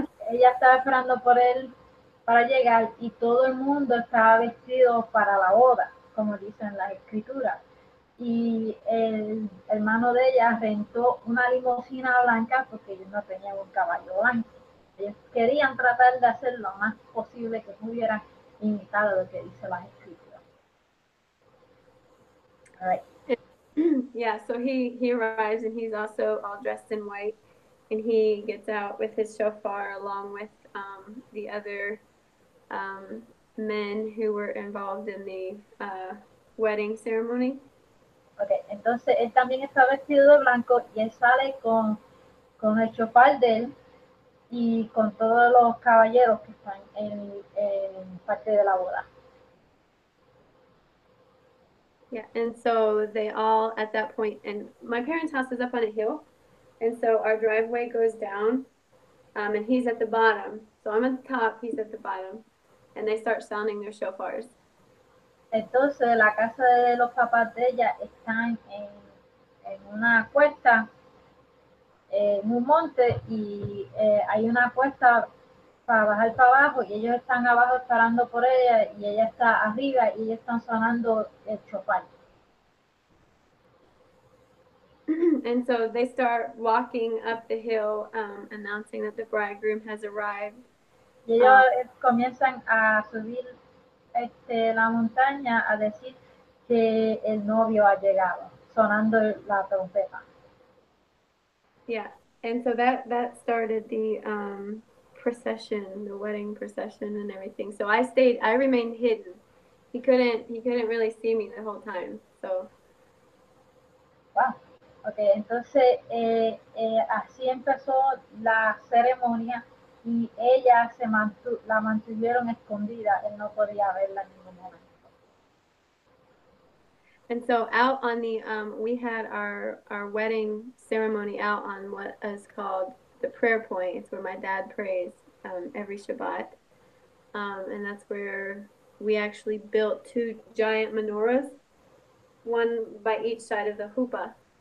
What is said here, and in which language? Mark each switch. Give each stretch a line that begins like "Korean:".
Spanish: Ella estaba esperando por él para llegar y todo el mundo estaba vestido para la boda, como dicen las escrituras. Y el hermano de ella rentó una limusina blanca porque ellos no tenían un caballo blanco. Ellos querían tratar de hacer lo más posible que pudieran imitar lo que dice las escrituras.
English: All right. Yeah, so he arrives, and he's also all dressed in white, and he gets out with his shofar along with the other men who were involved in the wedding ceremony.
Spanish: Okay, entonces él también está vestido de blanco y él sale con el shofar de él y con todos los caballeros que están en parte de la boda.
English: Yeah, and so they all at that point, and my parents' house is up on a hill, and so our driveway goes down, and he's at the bottom. So I'm at the top, he's at the bottom, and they start sounding their shofars.
Spanish: Entonces la casa de los papás de ella están en una cuesta, en un monte, y hay una cuesta para bajar para abajo y ellos están abajo esperando por ella y ella está arriba y ellos están sonando el shofar.
English: And so they start walking up the hill, announcing that the bridegroom has arrived.
Spanish: Y ellos comienzan a subir la montaña a decir que el novio ha llegado, sonando la trompeta.
English: Yeah, and so that started the procession, the wedding procession, and everything. So I remained hidden. He couldn't really see me the whole time. So. Wow.
Spanish: Ok, entonces así empezó la ceremonia y ella la mantuvieron escondida, él no podía verla en ningún momento.
English: And so out on the we had our wedding ceremony out on what is called the prayer point. It's where my dad prays every Shabbat, and that's where we actually built two giant menorahs, one by each side of the huppah.